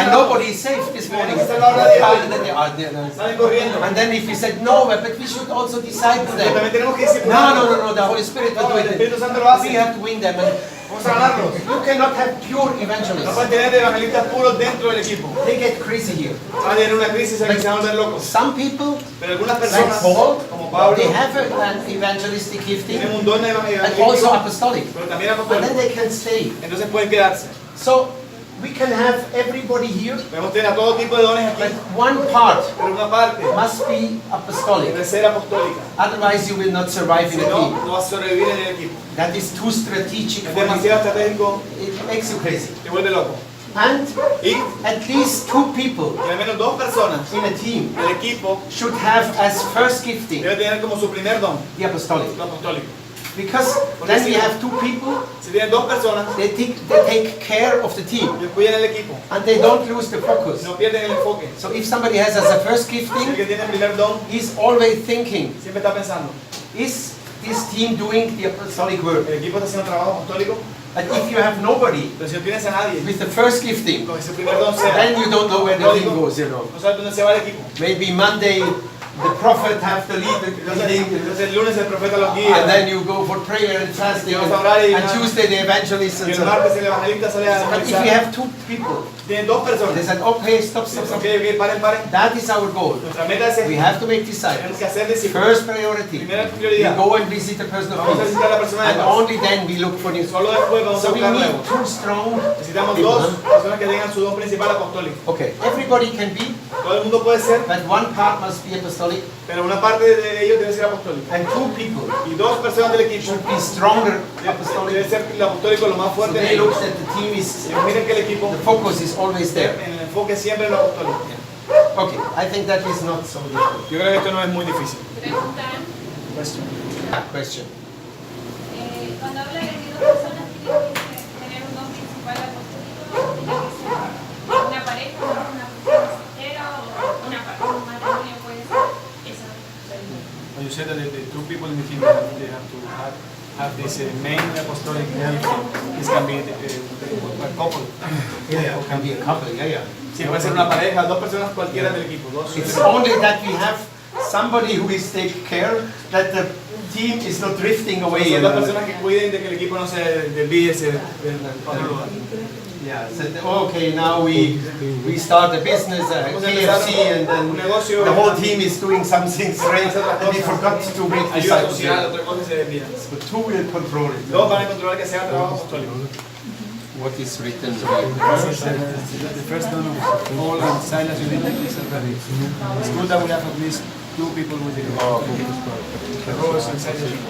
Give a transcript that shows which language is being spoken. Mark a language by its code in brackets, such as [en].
[en] and nobody is safe this morning. [es] Esta es la hora de hoy. [en] And then they are there. [es] Salen corriendo. [en] And then if we said no, but we should also disciple [es] Pero [en] them. [es] también tenemos que discipular. [en] No, the Holy Spirit will [es] No, [en] do [es] el [en] it. [es] Espíritu Santo lo hace. [en] We have to win them. And [es] Vamos a ganarlos. [en] you cannot have pure [es] No [en] evangelists. [es] pueden tener evangelistas puros dentro del equipo. [en] They get crazy here. [es] Van a tener una crisis en la que se van a volver locos. [en] Some people, [es] Pero algunas [en] like [es] personas, [en] Paul, [es] como Pablo, [en] they have an evangelistic gifting [es] tienen un don de [en] and also [es] evangelismo, [en] apostolic. [es] pero también [en] And then [es] apostólico. [en] they can stay. [es] Entonces pueden quedarse. [en] So we can have everybody here, [es] Podemos tener a todo tipo de dones aquí, [en] but one part [es] pero una parte [en] must be apostolic. [es] debe ser apostólica. [en] Otherwise you will not survive [es] Si [en] in a [es] no, [en] team. [es] no vas a sobrevivir en el equipo. [en] That is too strategic [es] Es [en] for you. [es] demasiado estratégico, [en] It makes you crazy. [es] te vuelve loco. [en] And [es] Y [en] at least 2 people [es] al menos 2 personas [en] in a team [es] del equipo [en] should have as first gifting [es] deben tener como su primer don, [en] the apostolic. [es] lo apostólico. [en] Because then we have 2 people, [es] Si tienen 2 personas, [en] they take care of the team [es] ellos cuidan el equipo, [en] and they don't lose the focus. [es] no pierden el enfoque. [en] So if somebody has as a first [es] Si el [en] gifting, [es] que tiene el primer don [en] he's always thinking, [es] siempre está pensando, [en] is this team doing the apostolic work? [es] el equipo está haciendo trabajo apostólico, [en] But if you have nobody [es] pero si no tienes a nadie, [en] with the first gifting, [es] con ese primer don sea, [en] then you don't know where the team goes, you know. [es] no sabes dónde se va el equipo. [en] Maybe Monday the prophet have the lead, [es] Entonces el lunes el profeta los [en] and [es] guía, [en] then you go for prayer and fasting, and Tuesday the evangelist [es] y [en] and [es] el [en] so on. [es] martes el evangelista sale a [en] But if you [es] evangelizar. [en] have 2 people, [es] Tienen dos [en] They [es] personas. [en] said, okay, stop. [es] Ok, paren. [en] That is our goal. [es] Nuestra meta es [en] We [es] esta. [en] have to make [es] Tenemos [en] disciples. [es] que hacer discípulos. [en] First priority. [es] Primera [en] We [es] prioridad. [en] go and visit the person of [es] Vamos a [en] peace. [es] visitar a la persona de [en] And [es] paz. [en] only then we look for new. [es] Solo después vamos a [en] So we [es] buscar [en] need [es] nuevos. [en] two strong [es] Necesitamos [en] people. [es] dos personas que tengan su don principal apostólico. [en] Okay, everybody can be, [es] Todo el mundo puede ser, [en] but one part must be apostolic, [es] pero una parte de ellos debe ser apostólico. [en] and two people [es] Y dos personas del equipo [en] should be stronger [es] debe [en] apostolic. [es] ser el apostólico lo más [en] So [es] fuerte en [en] they look [es] ellos. [en] that the team is, [es] Y miren que el equipo, [en] the focus is always there. [es] en el enfoque siempre en lo apostólico. [en] Okay, I think that is not so difficult. [es] Yo creo que esto no es muy difícil. Preguntan, [en] Question. [es] cuando habla de que dos personas tienen que tener un don principal apostólico, tiene que ser una pareja, una persona soltera o un matrimonio puede ser eso. [en] You said that the two people in the team they have to have this main apostolic gift. This can be a couple. Yeah, it can be a couple, yeah. [es] Sí, puede ser una pareja, dos personas cualquiera del equipo. [en] It's only that we have somebody who is take care that the team is not drifting away. [es] Son dos personas que cuiden de que el equipo no se desvíe del otro lugar. [en] Yeah, so, okay, now we start a business, KFC, and then the whole team is doing something strange, and we forgot to make [es] Ayuda [en] disciples. [es] social, otra cosa se desvía. [en] So two will control it. [es] Dos van a controlar que sea trabajo apostólico. [en] What is written here? The first one of Paul and Silas is that it's good that we have at least two people with the roles and Silas.